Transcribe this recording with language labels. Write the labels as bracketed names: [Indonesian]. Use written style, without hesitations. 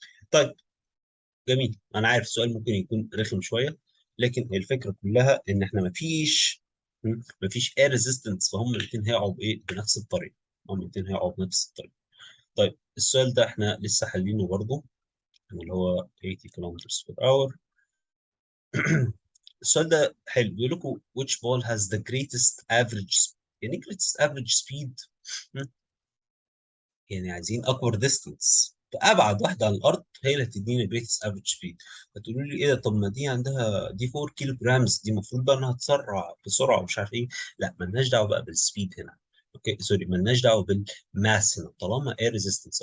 [Arabic] طيب جميل، انا عارف السؤال ممكن يكون رخم شويه، لكن الفكره كلها ان احنا مفيش اير ريزيستنس، فهم الاثنين هيقعوا بايه؟ بنفس الطريقه. هم الاثنين هيقعوا بنفس الطريقه. طيب السؤال ده احنا لسه حالينه برضه، اللي هو [English] 80 kilometers per hour. [Arabic] السؤال ده حلو، بيقول لكم [English] which ball has the greatest average speed. [Arabic] يعني [English] greatest average speed [Arabic] يعني عايزين اكبر distance، فابعد واحده عن الارض هي اللي هتدينا greatest average speed. هتقولوا لي ايه ده؟ طب ما دي عندها دي 4 كيلو جرامز، دي المفروض بقى انها تسرع بسرعه ومش عارف ايه. لا مالناش دعوه بقى بالسبيد هنا. اوكي سوري، مالناش دعوه بالماس هنا، طالما اير ريزيستنس.